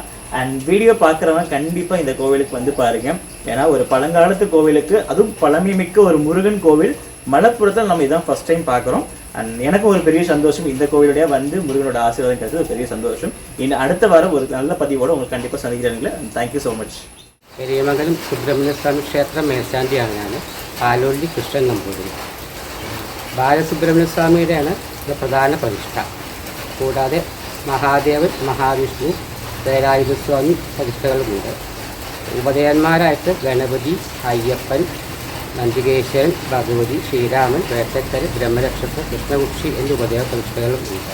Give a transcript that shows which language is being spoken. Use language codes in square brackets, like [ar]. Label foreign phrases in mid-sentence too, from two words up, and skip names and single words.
[ta] அண்ட் வீடியோ பார்க்குறவங்க கண்டிப்பாக இந்த கோவிலுக்கு வந்து பாருங்க. ஏன்னா ஒரு பழங்காலத்து கோவிலுக்கு, அதுவும் பழமைமிக்க ஒரு முருகன் கோவில் மலப்புறத்தில் நம்ம இதான் [en] first time [ta] பார்க்குறோம். அண்ட் எனக்கு ஒரு பெரிய சந்தோஷம் இந்த கோவிலுடைய வந்து முருகனோட ஆசீர்வாதம் கிடைச்சது ஒரு பெரிய சந்தோஷம். இன்னும் அடுத்த வாரம் ஒரு நல்ல பதிவோடு உங்களுக்கு கண்டிப்பாக சந்திக்கிறேன். [en] thank you so much. [ml] പെരിയമംഗലം സുബ്രഹ്മണ്യസ്വാമി ക്ഷേത്ര മേൽശാന്തിയാണ് ഞാൻ. പാലോള്ളി കൃഷ്ണൻ നമ്പൂതിരി. ബാലസുബ്രഹ്മണ്യസ്വാമിയുടെയാണ് ഇത് പ്രധാന പ്രതിഷ്ഠ. കൂടാതെ മഹാദേവൻ, മഹാവിഷ്ണു, വേലായുധസ്വാമി പ്രതിഷ്ഠകളുമുണ്ട്. ഉപദേവന്മാരായിട്ട് ഗണപതി, അയ്യപ്പൻ, നന്ദികേശ്വരൻ, ഭഗവതി, ശ്രീരാമൻ, വേട്ടക്കര, ബ്രഹ്മരക്ഷസ്, കൃഷ്ണകുക്ഷി എന്നീ ഉപദേവ പ്രതിഷ്ഠകളും ഉണ്ട്.